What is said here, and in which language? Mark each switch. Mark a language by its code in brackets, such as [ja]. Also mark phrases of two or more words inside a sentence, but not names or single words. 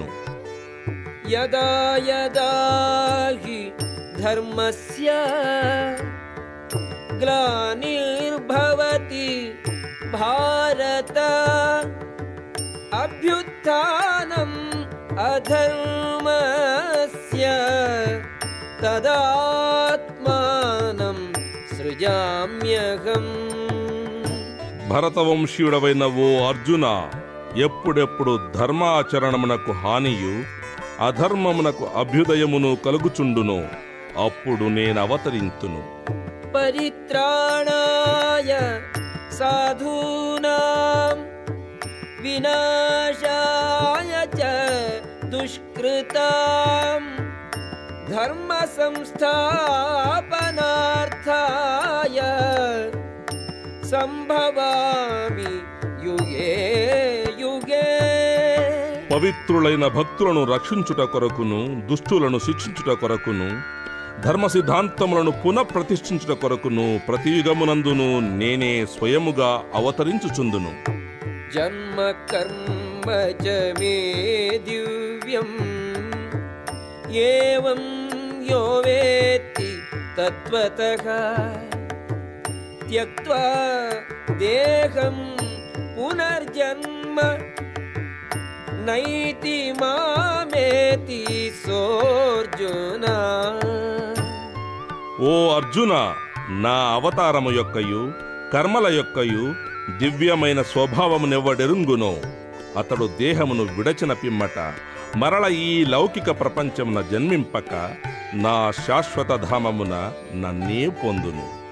[sa] యదా యదా హి ధర్మస్య గ్లానిర్భవతి భారత అభ్యుత్థానం అధర్మస్య తదాత్మానం సృజామ్యహం. [te] భరతవంశీయుడవైన ఓ అర్జున, ఎప్పుడెప్పుడు ధర్మాచరణమునకు హానియు అధర్మమునకు అభ్యుదయమును కలుగుచుండునో అప్పుడు నేనవతరింతును. [sa] పరిత్రాణాయ సాధూనాం వినాశాయ చ दुष्कृतां धर्म संस्थापनार्थाय సంభవామి యుగే యుగే. [te] పవిత్రులైన భక్తులను రక్షించుట కొరకును, దుష్టులను శిక్షించుట కొరకును, ధర్మ సిద్ధాంతములను పునఃప్రతిష్ఠించుట కొరకును ప్రతి యుగమునందును నేనే స్వయముగా అవతరించుచుందును. [sa] జన్మ కర్మ చ మే దివ్యం ఏవం యో వేత్తి తత్వతః త్యక్త్వా దేహం పునర్జన్మ నైతి మామేతి సోర్జున. [te] ఓ అర్జున, నా అవతారము యొక్కయు కర్మల యొక్కయు దివ్యమైన స్వభావమునెవ్వడెరుంగునో అతడు దేహమును విడచిన పిమ్మట మరల ఈ లౌకిక ప్రపంచమున జన్మింపక నా శాశ్వత ధామమున నన్నే పొందును.